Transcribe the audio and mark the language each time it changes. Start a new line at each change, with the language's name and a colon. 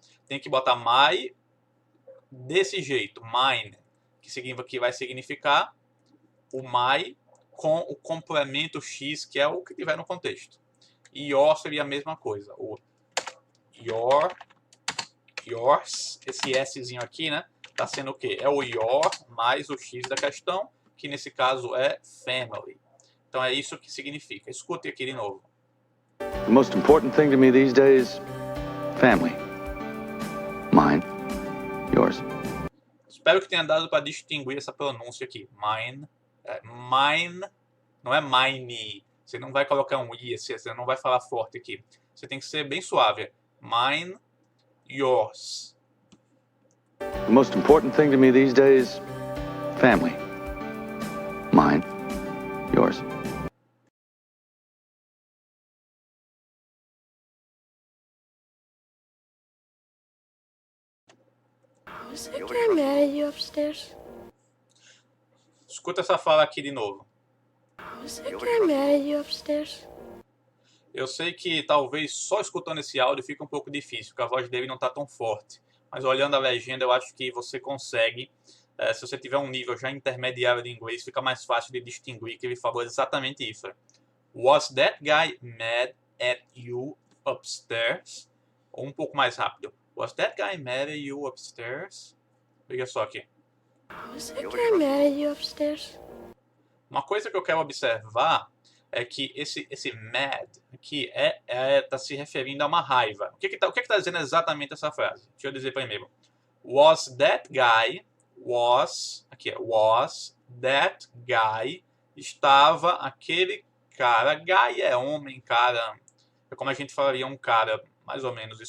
Portuguese: Tem que botar my desse jeito, mine, que vai significar o my com o complemento X, que é o que tiver no contexto. E your seria a mesma coisa. O your, yours, esse Szinho aqui, né? Tá sendo o quê? É o your mais o X da questão, que nesse caso é family. Então é isso que significa. Escute aqui de novo.
English: The most important thing to me these days, family. Mine, yours.
Portuguese: Espero que tenha dado para distinguir essa pronúncia aqui. Mine, mine, não é mine. Você não vai colocar um i, você não vai falar forte aqui. Você tem que ser bem suave.
English: Mine, yours. The most important thing to me these days, family. Mine, yours. Was that guy mad at you upstairs?
Portuguese: Escuta essa fala aqui de novo.
English: Was that guy mad at you upstairs?
Portuguese: Eu sei que talvez só escutando esse áudio fica um pouco difícil, porque a voz dele não está tão forte. Mas olhando a legenda, eu acho que você consegue. Se você tiver um nível já intermediário de inglês, fica mais fácil de distinguir que ele falou exatamente isso.
English: Was that guy mad at you upstairs?
Portuguese: Ou um pouco mais rápido.
English: Was that guy mad at you upstairs?
Portuguese: Veja só aqui.
English: Was that guy mad at you upstairs?
Portuguese: Uma coisa que eu quero observar é que esse mad aqui tá se referindo a uma raiva. O que tá dizendo exatamente essa frase? Deixa eu dizer primeiro.
English: Was that guy, was that guy,
Portuguese: estava aquele cara, guy é homem, cara, é como a gente falaria um cara, mais ou menos.